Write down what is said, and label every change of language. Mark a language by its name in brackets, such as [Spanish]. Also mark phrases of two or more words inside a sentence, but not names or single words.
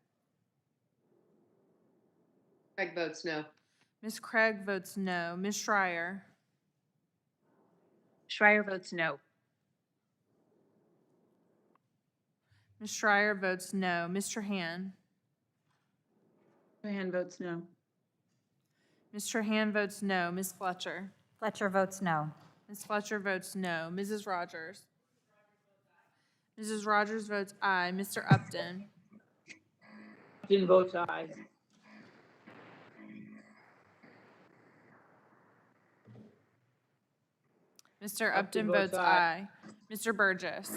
[English] Craig votes no. Ms. Craig votes no. Ms. Schreier. Schreier votes no. Ms. Schreier votes no. Mr. Hand. Trahan votes no. Ms. Trahan votes no. Ms. Fletcher. Fletcher votes no. Ms. Fletcher votes no. Mrs. Rogers. Mrs. Rogers votes aye. Mr. Upton. Upton votes aye. Mr. Upton votes aye. Mr. Burgess.